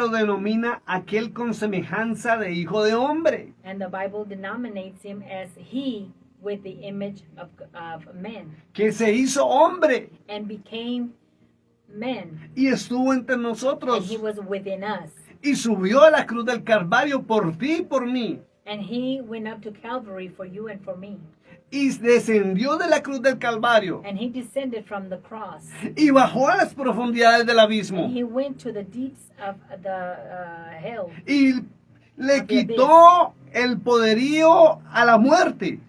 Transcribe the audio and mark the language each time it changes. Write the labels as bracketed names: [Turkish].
[Spanish] lo denomina aquel con semejanza de hijo de hombre. [English] And the Bible denominates him as he with the image of man, [Spanish] Que se hizo hombre [English] and became man, [Spanish] y estuvo entre [English] and [Spanish] nosotros [English] he was within us, [Spanish] y subió a la cruz del Calvario por ti y por mí. [English] And he went up to Calvary for you and for me. [Spanish] Y descendió de la cruz del Calvario [English] And he descended from the cross. [Spanish] y bajó a las profundidades del abismo [English] And he went to the deeps of the hell. [Spanish] y le quitó el poderío a la muerte.